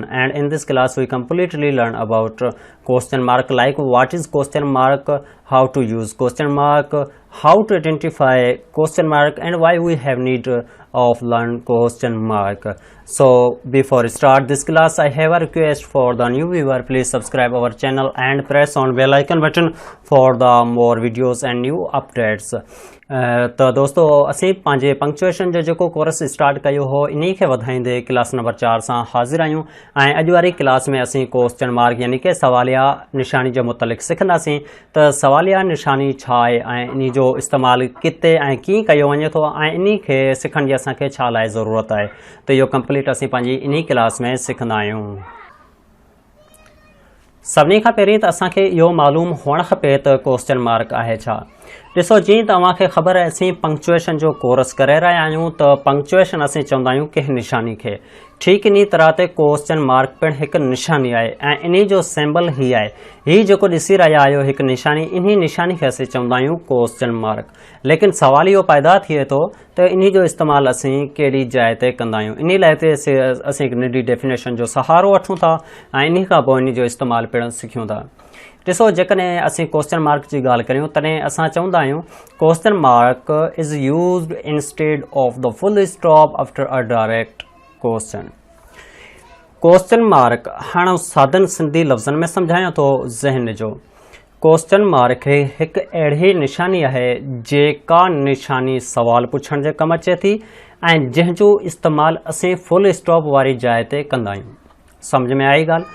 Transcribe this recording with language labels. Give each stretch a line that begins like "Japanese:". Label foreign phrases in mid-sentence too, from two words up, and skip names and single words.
English: And in this class we completely learn about question mark, like what is question mark, how to use question mark, how to identify question mark, and why we have need of learn question mark. So before we start this class, I have a request for the new viewer. Please subscribe our channel and press on bell icon button for the more videos and new updates.
Sindhi: तो दोस्तों असीं पंहिंजे पंक्चुएशन जो जेको कोर्स स्टार्ट कयो हो इन्ही खे वधाईंदे
English: class number
Sindhi: 4 सां हाज़िर आहियूं ऐं अॼु वारी क्लास में असीं
English: question mark
Sindhi: यानी कि सवालिया निशानी जे मुतलिक़ सिखंदासीं त सवालिया निशानी छा आहे ऐं इन जो इस्तेमालु किथे ऐं कीअं कयो वञे थो ऐं इन खे सिखण जी असांखे छा लाइ ज़रूरत आहे त इहो कंप्लीट असीं पंहिंजी इन्ही क्लास में सिखंदा आहियूं। सभिनी खां पहिरीं त असांखे इहो मालूम हुअणु खपे त
English: question mark
Sindhi: आहे छा। ॾिसो, जीअं तव्हांखे ख़बर आहे असीं पंक्चुएशन जो कोर्स करे रहिया आहियूं त पंक्चुएशन असीं चवंदा आहियूं कंहिं निशानी खे। ठीकु इन तरह ते
English: question mark
Sindhi: पिणु हिकु निशानी आहे ऐं इन जो सिंबल ही आहे। हीअ जेको ॾिसी रहिया आहियो हिकु निशानी, इन्ही निशानी खे असीं चवंदा आहियूं
English: question mark.
Sindhi: लेकिन सवाल इहो पैदा थिए थो त इन जो इस्तेमालु असीं कहिड़ी जाइ ते कंदा आहियूं। इन लाइ ते असीं हिकु नंढी डेफिनेशन जो सहारो वठूं था ऐं इन खां पोइ इन जो इस्तेमालु पिणु सिखूं था। ॾिसो, जेकॾहिं असीं
English: question mark
Sindhi: जी ॻाल्हि करियूं तॾहिं असां चवंदा आहियूं
English: question mark is used instead of the full stop after a direct question. question mark
Sindhi: हाणे सादन सिंधी लफ़्ज़नि में सम्झायां थो ज़हन जो।
English: question mark
Sindhi: हिकु अहिड़ी निशानी आहे जेका निशानी सवाल पुछण जे कमु अचे थी ऐं जंहिंजो इस्तेमालु असीं
English: full stop
Sindhi: वारी जाइ ते कंदा आहियूं। सम्झ में आई ॻाल्हि?